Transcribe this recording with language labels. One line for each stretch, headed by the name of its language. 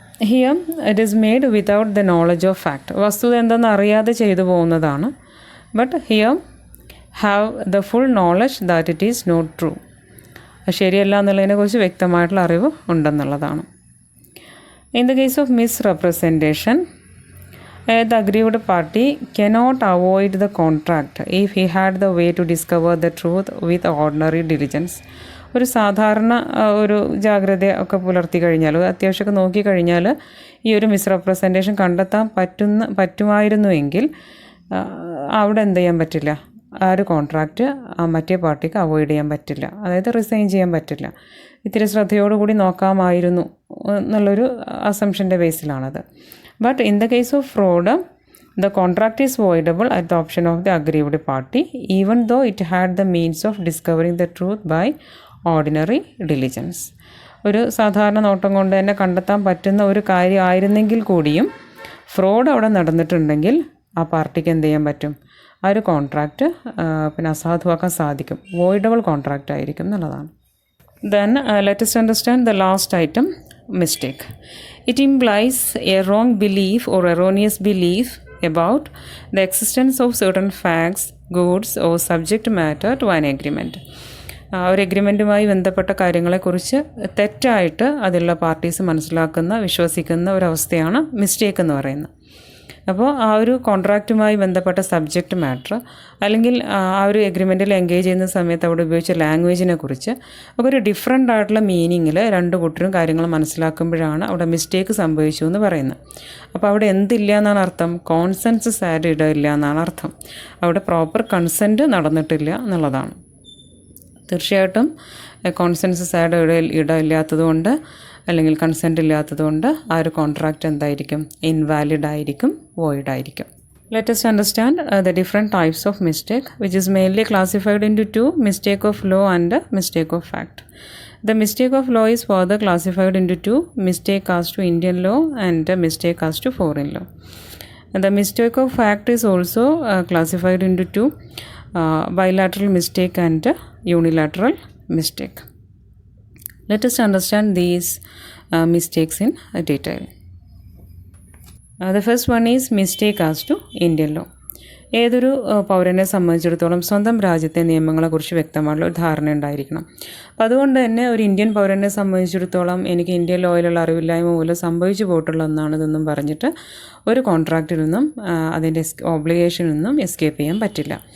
English: Here it is made without the knowledge of fact.
Malayalam: വസ്തുത എന്തെന്ന് അറിയാതെ ചെയ്തു പോകുന്നതാണ്.
English: But here have the full knowledge that it is not true.
Malayalam: ശരിയല്ല എന്നുള്ളതിനെക്കുറിച്ച് വ്യക്തമായിട്ടുള്ള അറിവ് ഉണ്ടെന്നുള്ളതാണ്.
English: In the case of misrepresentation, the aggrieved party cannot avoid the contract if he had the way to discover the truth with ordinary diligence.
Malayalam: ഒരു സാധാരണ ഒരു ജാഗ്രത ഒക്കെ പുലർത്തി കഴിഞ്ഞാൽ, അത്യാവശ്യമൊക്കെ നോക്കിക്കഴിഞ്ഞാൽ ഈ ഒരു മിസ്റെപ്രസെൻറ്റേഷൻ കണ്ടെത്താൻ പറ്റുമായിരുന്നുവെങ്കിൽ അവിടെ എന്ത് ചെയ്യാൻ പറ്റില്ല, ആ ഒരു കോൺട്രാക്റ്റ് മറ്റേ പാർട്ടിക്ക് അവോയ്ഡ് ചെയ്യാൻ പറ്റില്ല, അതായത് റിസൈൻ ചെയ്യാൻ പറ്റില്ല. ഇത്തിരി ശ്രദ്ധയോടുകൂടി നോക്കാമായിരുന്നു എന്നുള്ളൊരു അസംഷൻ്റെ ബേസിലാണത്.
English: But in the case of fraud, the contract is voidable at the option of the aggrieved party, even though it had the means of discovering the truth by ordinary diligence.
Malayalam: ഒരു സാധാരണ നോട്ടം കൊണ്ട് തന്നെ കണ്ടെത്താൻ പറ്റുന്ന ഒരു കാര്യമായിരുന്നെങ്കിൽ കൂടിയും ഫ്രോഡ് അവിടെ നടന്നിട്ടുണ്ടെങ്കിൽ ആ പാർട്ടിക്ക് എന്ത് ചെയ്യാൻ പറ്റും, ആ ഒരു കോൺട്രാക്റ്റ് പിന്നെ അസാധുവാക്കാൻ സാധിക്കും, വോയിഡബിൾ കോൺട്രാക്റ്റ് ആയിരിക്കും എന്നുള്ളതാണ്.
English: Then let us understand the last item, mistake. It implies a wrong belief or erroneous belief about the existence of certain facts, goods or subject matter to an agreement.
Malayalam: ഒരു എഗ്രിമെൻറ്റുമായി ബന്ധപ്പെട്ട കാര്യങ്ങളെക്കുറിച്ച് തെറ്റായിട്ട് അതിലുള്ള parties മനസ്സിലാക്കുന്ന, വിശ്വസിക്കുന്ന ഒരവസ്ഥയാണ് മിസ്റ്റേക്ക് എന്ന് പറയുന്നത്. അപ്പോൾ ആ ഒരു കോൺട്രാക്റ്റുമായി ബന്ധപ്പെട്ട സബ്ജക്റ്റ് മാറ്റർ അല്ലെങ്കിൽ ആ ഒരു എഗ്രിമെൻറ്റിൽ എൻഗേജ് ചെയ്യുന്ന സമയത്ത് അവിടെ ഉപയോഗിച്ച ലാംഗ്വേജിനെ കുറിച്ച് ഒക്കെ ഒരു ഡിഫറെൻ്റ് ആയിട്ടുള്ള മീനിങ്ങിൽ രണ്ട് കൂട്ടരും കാര്യങ്ങൾ മനസ്സിലാക്കുമ്പോഴാണ് അവിടെ മിസ്റ്റേക്ക് സംഭവിച്ചു എന്ന് പറയുന്നത്. അപ്പോൾ അവിടെ എന്തില്ല എന്നാണ് അർത്ഥം, കോൺസെൻസസ് ആഡ് ഇടയില്ല എന്നാണ് അർത്ഥം. അവിടെ പ്രോപ്പർ കൺസെൻറ്റ് നടന്നിട്ടില്ല എന്നുള്ളതാണ്. തീർച്ചയായിട്ടും കോൺസെൻസസ് ആഡ് ഇടയില്ലാത്തതുകൊണ്ട് അല്ലെങ്കിൽ കൺസെൻറ്റ് ഇല്ലാത്തതുകൊണ്ട് ആ ഒരു കോൺട്രാക്റ്റ് എന്തായിരിക്കും, ഇൻവാലിഡ് ആയിരിക്കും, വോയിഡ് ആയിരിക്കും.
English: Let us understand the different types of mistake, which is mainly classified into two: mistake of law and mistake of fact. The mistake of law is further classified into two: mistake as to Indian law and mistake as to foreign law. And the mistake of fact is also classified into two: bilateral mistake and unilateral mistake. Let us understand these mistakes in detail. The first one is mistake as to Indian law.
Malayalam: ഏതൊരു പൗരനെ സംബന്ധിച്ചിടത്തോളം സ്വന്തം രാജ്യത്തെ നിയമങ്ങളെക്കുറിച്ച് വ്യക്തമായിട്ടുള്ള ഒരു ധാരണ ഉണ്ടായിരിക്കണം. അപ്പം അതുകൊണ്ട് തന്നെ ഒരു ഇന്ത്യൻ പൗരനെ സംബന്ധിച്ചിടത്തോളം എനിക്ക് ഇന്ത്യൻ ലോയിലുള്ള അറിവില്ലായ്മ മൂലം സംഭവിച്ചു പോയിട്ടുള്ള ഒന്നാണിതെന്നും പറഞ്ഞിട്ട് ഒരു കോൺട്രാക്റ്റിൽ നിന്നും അതിൻ്റെ ഓബ്ലിഗേഷനിൽ നിന്നും എസ്കേപ്പ് ചെയ്യാൻ പറ്റില്ല.